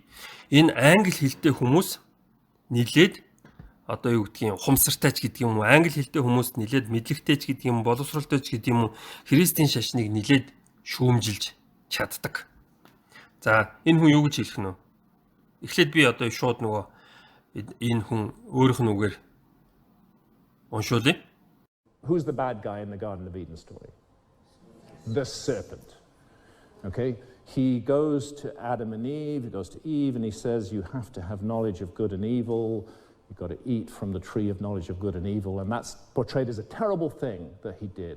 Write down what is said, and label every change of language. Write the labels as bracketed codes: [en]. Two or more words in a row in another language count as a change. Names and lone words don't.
[mn] Энэ англи хэлтэй хүмүүс нилээд одоо юу гэдгийг хумсартай ч гэдэг юм уу англи хэлтэй хүмүүст нилээд мэдлэгтэй ч гэдэг юм боловсролтой ч гэдэг юм уу Христийн шашныг нилээд шүүмжилж чаддаг. За энэ хүн юу гэж хэлэх нь вэ? Эхлээд би одоо шууд нөгөө энэ хүн өөрийнх нь үгээр уншуулъя. [en] Who's the bad guy in the Garden of Eden story? The serpent. Okay? He goes to Adam and Eve, he goes to Eve and he says you have to have knowledge of good and evil. You've got to eat from the tree of knowledge of good and evil, and that's portrayed as a terrible thing that he did.